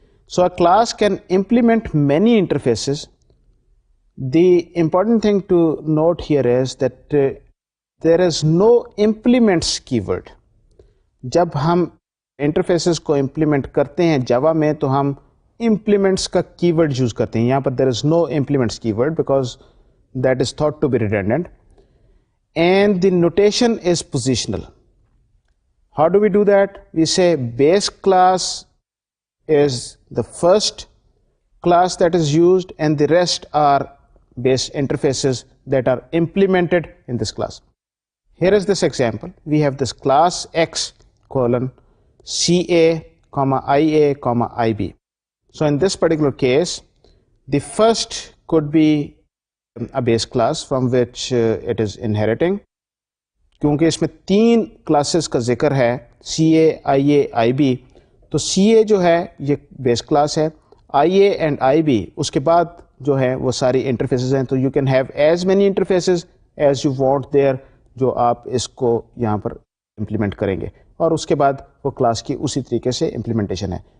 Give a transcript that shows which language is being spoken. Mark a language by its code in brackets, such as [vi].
[en] So a class can implement many interfaces. The important thing to note here is that there is no implements keyword. [ur] جب ہم interfaces کو implement کرتے ہیں جاوا میں تو ہم امپلیمنٹس کا کی ورڈ یوز کرتے ہیں. یہاں پر [en] there is no implements keyword because that is thought to be redundant. And the notation is positional. How do we do that? We say base class is the first class that is used and the rest are base interfaces that are implemented in this class. Here is this example. We have this class X colon CA, IA, IB. So in this particular case, the first could be a base class from which it is inheriting. [ur] کیونکہ اس میں 3 classes کا ذکر ہے CA, IA, IB. تو CA جو ہے یہ base class ہے. IA and IB اس کے بعد جو ہے وہ ساری انٹرفیسز ہیں. تو [en] you can have as many interfaces as you want there [ur] جو آپ اس کو یہاں پر امپلیمنٹ کریں گے، اور اس کے بعد وہ کلاس کی اسی طریقے سے امپلیمنٹیشن ہے.